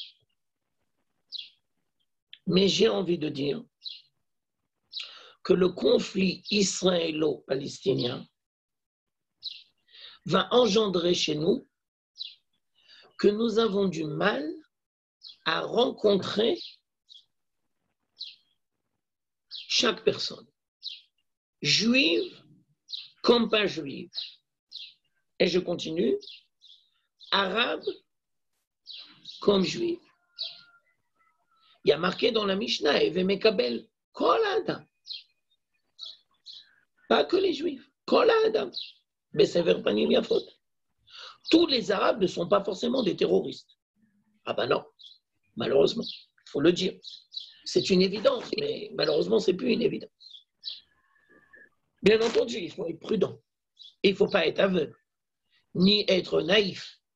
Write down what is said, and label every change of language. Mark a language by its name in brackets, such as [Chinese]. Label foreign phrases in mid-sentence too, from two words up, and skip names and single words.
[French] Mais j'ai envie de dire que le conflit israélo-palestinien va engendrer chez nous que nous avons du mal à rencontrer chaque personne, juive comme pas juive. Et je continue, arabe comme juive. Il y a marqué dans la Mishnah, [Hebrew] הוי מקבל כל האדם. [French] Pas que les juifs, [Hebrew] כל האדם. בסבר פנים יפות. [French] Tous les arabes ne sont pas forcément des terroristes. Ah ben non, malheureusement. faut le dire. C'est une évidence, mais malheureusement, ce n'est plus une évidence. Bien entendu, il faut être prudent. Il ne faut pas être aveugle, ni être naïf.